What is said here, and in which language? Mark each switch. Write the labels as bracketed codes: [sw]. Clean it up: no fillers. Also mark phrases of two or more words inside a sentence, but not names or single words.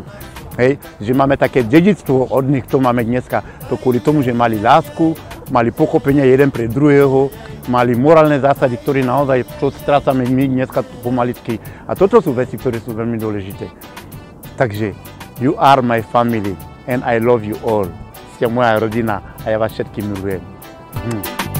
[sk] Hej, že máme také dedičstvo od nich, to máme dneska, to kvôli tomu, že mali lásku, mali pochopenie jeden pre druhého, mali morálne zásady, ktoré naozaj to strácame my dneska pomaličky. A toto sú veci, ktoré sú veľmi dôležité. Takže, [en] you are my family and I love you all. [sk] Ste moja rodina a ja vás všetkých milujem.